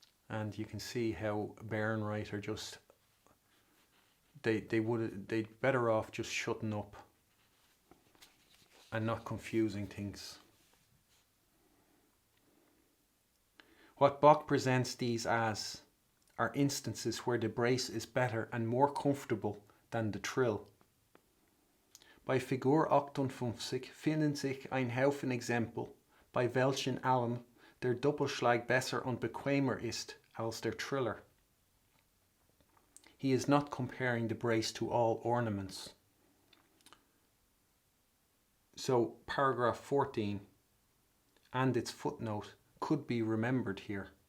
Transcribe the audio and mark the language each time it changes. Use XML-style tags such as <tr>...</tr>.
<en>And you can see how Bear and Wright are just, they'd better off just shutting up and not confusing things. What Bach presents these as are instances where the brace is better and more comfortable than the trill.</en> <de>Bei Figur 58 finden sich ein Haufen Exempel, bei welchen allem der Doppelschlag besser und bequemer ist als der Triller.</de> <en>He is not comparing the brace to all ornaments. So paragraph 14 and its footnote could be remembered here.</en>